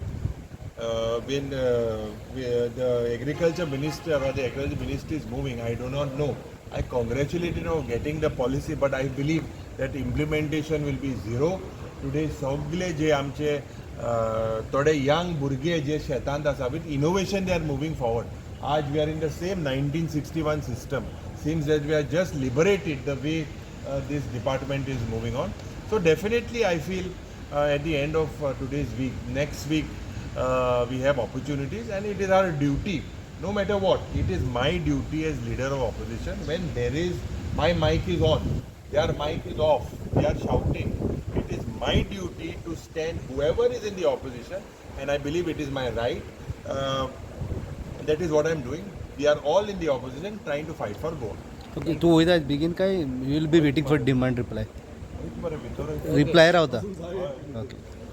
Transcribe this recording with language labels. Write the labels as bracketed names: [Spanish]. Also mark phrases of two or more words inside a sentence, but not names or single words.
[English] the agriculture minister or the agriculture ministry is moving I do not know I congratulate you on getting the policy but I believe that implementation will be zero today [Konkani] सगळे जे आमचे थोडे यंग भुरगे जे शेतांत आसा [English] with innovation they are moving forward आज we are in the same 1961 system. Seems that we are just liberated the way this department is moving on. So definitely I feel at the end of today's week, next week, we have opportunities and it is our duty. No matter what, it is my duty as leader of opposition when there is, my mic is on, their mic is off, they are shouting. It is my duty to stand whoever is in the opposition and I believe it is my right. That is what I am doing. We are all in the opposition trying to fight for Goa. Okay, [Konkani] तू वयता बेगीन काय [English] you will be waiting for demand reply. Reply रावता. Okay.